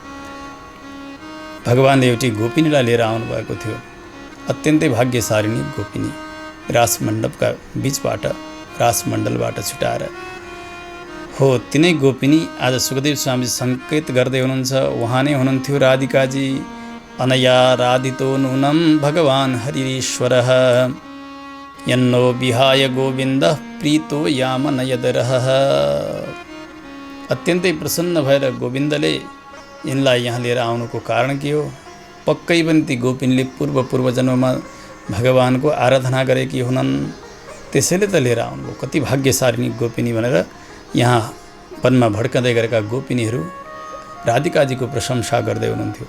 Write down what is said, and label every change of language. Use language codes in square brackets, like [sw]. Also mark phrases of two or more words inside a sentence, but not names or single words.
[ne] भगवानले एउटी गोपिनीलाई लिएर आउनुभएको थियो, अत्यन्तै भाग्यशालिनी गोपिनी, रासमण्डपका बिचबाट, रासमण्डलबाट छुटाएर। हो, तिनै गोपिनी आज सुखदेव स्वामी सङ्केत गर्दै हुनुहुन्छ। उहाँ नै हुनुहुन्थ्यो राधिकाजी। [sa] अनया राधितो नूनं भगवान् हरिश्वरः यन्नो विहाय गोविन्द प्रीतो याम नयदरः। [ne] अत्यन्तै प्रसन्न भएर गोविन्दले यिनलाई यहाँ लिएर आउनुको कारण के हो? पक्कै पनि ती गोपिनीले पूर्व जन्ममा भगवानको आराधना गरेकी हुनन्, त्यसैले त लिएर आउनुभयो। कति भाग्यशालिनी गोपिनी भनेर यहाँ वनमा भड्कँदै गरेका गोपिनीहरू राधिकाजीको प्रशंसा गर्दै हुनुहुन्थ्यो।